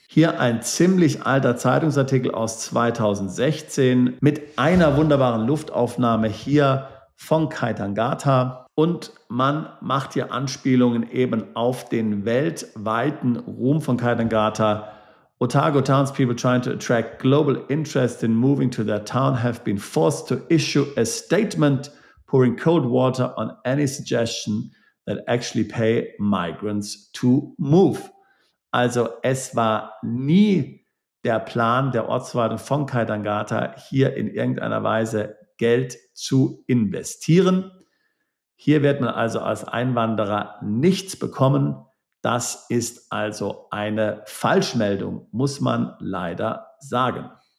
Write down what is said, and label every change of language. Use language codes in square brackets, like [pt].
[de] Hier ein ziemlich alter Zeitungsartikel aus 2016 mit einer wunderbaren Luftaufnahme hier von Kaitangata. Und man macht hier Anspielungen eben auf den weltweiten Ruhm von Kaitangata. [en] Otago townspeople trying to attract global interest in moving to their town have been forced to issue a statement pouring cold water on any suggestion that actually pay migrants to move. [de] Also es war nie der Plan der Ortsverwaltung von Kaitangata, hier in irgendeiner Weise Geld zu investieren. Hier wird man also als Einwanderer nichts bekommen. Das ist also eine Falschmeldung, muss man leider sagen.